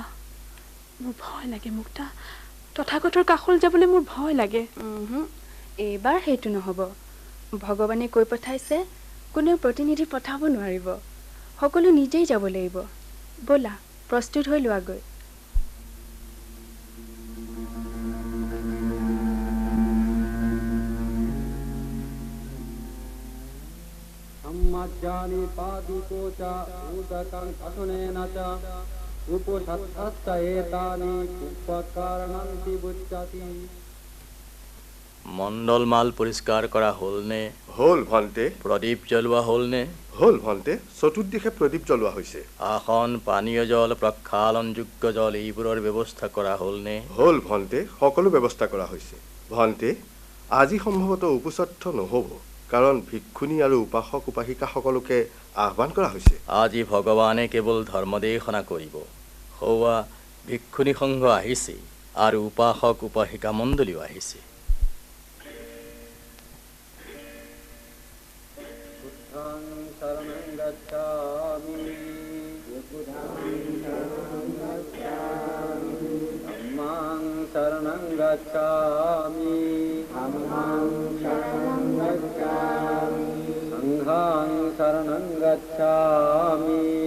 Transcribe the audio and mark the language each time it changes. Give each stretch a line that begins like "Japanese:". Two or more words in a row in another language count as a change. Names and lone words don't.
Assamese: মোৰ ভয় লাগে মুক্তা, তথাগতৰ কাষলৈ যাবলৈ মোৰ ভয় লাগে। এইবাৰ সেইটো নহ'ব। ভগৱানে কৈ পঠাইছে কোনেও প্ৰতিনিধি পঠাব নোৱাৰিব। সকলো নিজেই যাব লাগিব। ব'লা, প্ৰস্তুত হৈ লোৱাগৈ।
Pali: सम्मज्जानि पादुको च उदकं असुनेन च उपसत्थश्च एतानि उपकरणन्ति बुच्यति।
Assamese: মণ্ডল মাল পৰিষ্কাৰ কৰা হ'লনে? হ'ল ভন্তে। প্ৰদীপ জ্বলোৱা হ'লনে? হ'ল ভন্তে। চতুৰ্দিশে প্ৰদীপ জ্বলোৱা হৈছে। আসন, পানীয় জল, প্ৰক্ষালনযোগ্য জল এইবোৰৰ ব্যৱস্থা কৰা হ'লনে? হ'ল ভন্তে, সকলো ব্যৱস্থা কৰা হৈছে। ভন্তে, আজি সম্ভৱতঃ উপচত্থ নহ'ব, কাৰণ ভিক্ষুণী আৰু উপাসক উপাসিকাসকলোকে আহ্বান কৰা হৈছে। আজি ভগৱানে কেৱল ধৰ্মদেশনা কৰিব। সৌৱা ভিক্ষুণী সংঘ আহিছে আৰু উপাসক উপাসিকা মণ্ডলীও আহিছে।
Pali: शरणं गच्छामि संघं शरणं गच्छामि